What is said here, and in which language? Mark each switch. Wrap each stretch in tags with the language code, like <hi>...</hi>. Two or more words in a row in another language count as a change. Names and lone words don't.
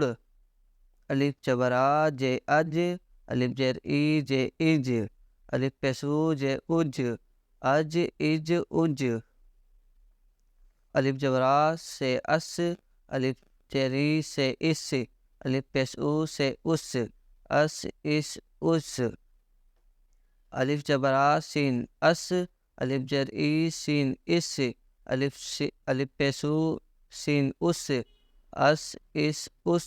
<ur>الف جبر آ جے اج، الف زیر ای جے اج، الف پیش او جے اج، اج اج اج۔ الف جبر آ سے اس، الف زیر ای سے اس، الف پیش او سے اس، اس اس اس۔ الف جبر آ سین اس، الف زیر ای سین اس، الف پیش او سین اس، اس اس اس۔</ur>